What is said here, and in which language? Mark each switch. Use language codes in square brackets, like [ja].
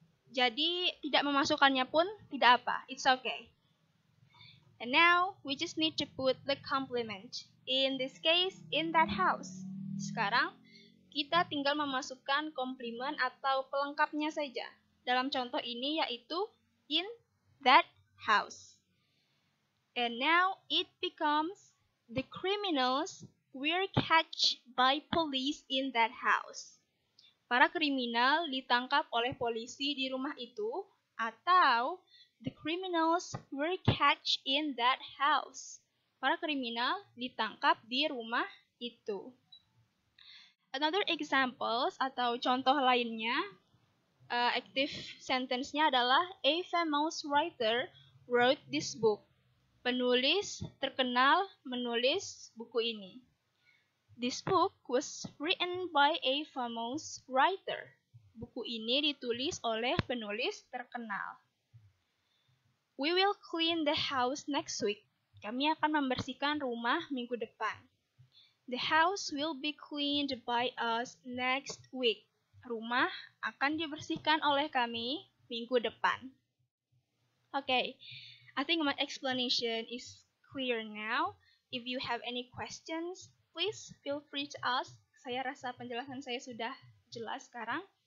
[id] Jadi tidak memasukkannya pun tidak apa, [en] it's okay. And now, we just need to put the complement. In this case, in that house. [id] Sekarang, kita tinggal memasukkan komplement atau pelengkapnya saja. Dalam contoh ini yaitu [en] in that house. And now, it becomes the criminals were catched by police in that house. [id] Para kriminal ditangkap oleh polisi di rumah itu, atau [en] the criminals were catched in that house. [id] Para kriminal ditangkap di rumah itu. [en] Another examples [id] atau contoh lainnya, [en] active sentence-nya [id] adalah [en] a famous writer wrote this book. [id] Penulis terkenal menulis buku ini. [en] This book was written by a famous writer. [id] Buku ini ditulis oleh penulis terkenal. [en] We will clean the house next week. [id] Kami akan membersihkan rumah minggu depan. [en] The house will be cleaned by us next week. [id] Rumah akan dibersihkan oleh kami minggu depan. [en] Okay, I think my explanation is clear now. If you have any questions, please feel free to ask. [id] Saya rasa penjelasan saya sudah jelas sekarang.